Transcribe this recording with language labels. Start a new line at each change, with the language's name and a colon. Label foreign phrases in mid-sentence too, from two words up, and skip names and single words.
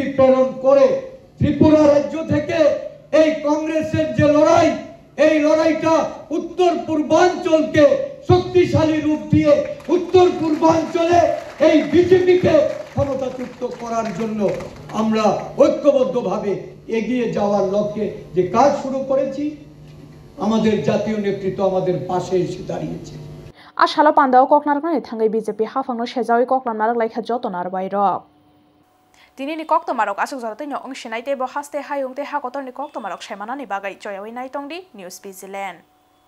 Bangla: প্রেরণ করে ত্রিপুরা রাজ্য থেকে এই কংগ্রেসের যে লড়াই এই লড়াইটা উত্তর পূর্বাঞ্চলকে শক্তিশালী রূপ দিয়ে উত্তর পূর্বাঞ্চলে এই বিজেপিকে ক্ষমতাচ্যুত করার জন্য আমরা ঐক্যবদ্ধভাবে এগিয়ে যাওয়ার লক্ষ্যে যে কাজ শুরু করেছি আমাদের জাতীয় নেতৃত্ব আমাদের পাশে এসে দাঁড়িয়েছে
Kok Borok: आशालो पान्दाव ककनारकनानि थांगै बिजेपि हाफांनो सेजावि ककनारक लाइखा जतनार बायरक दिनैनि कक्तमारक आसुक जरतैनो अंशिनाय तेबो हास्ते हायुंते हाकतरनि कक्तमारक सायमानानि बागै जयावै नायतंदि निउज भिजिलेन्ड